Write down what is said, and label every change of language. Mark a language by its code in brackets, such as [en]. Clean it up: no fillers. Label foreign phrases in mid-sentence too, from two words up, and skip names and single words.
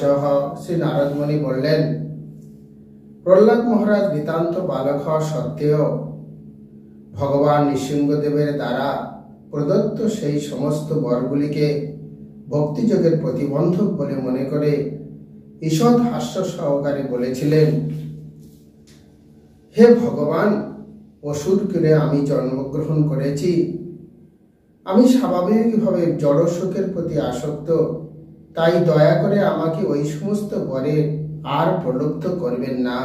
[bn] শ্রী নারদ মুনি বোলেন, প্রহ্লাদ মহারাজ নিতান্ত বালক হওয়া সত্ত্বেও ভগবান নৃসিংহদেবের দ্বারা প্রদত্ত সেই সমস্ত বরগুলিকে ভক্তিযোগের প্রতিবন্ধক বলে মনে করে ঈষৎ হাস্য সহকারে বলেছিলেন, হে ভগবান, অসুর কুলে আমি জন্মগ্রহণ করেছি। আমি স্বাভাবিকভাবে জড় সুখের প্রতি আসক্ত, তাই দয়া করে আমাকে ওই সমস্ত বরে আর প্রলুব্ধ করবেন না।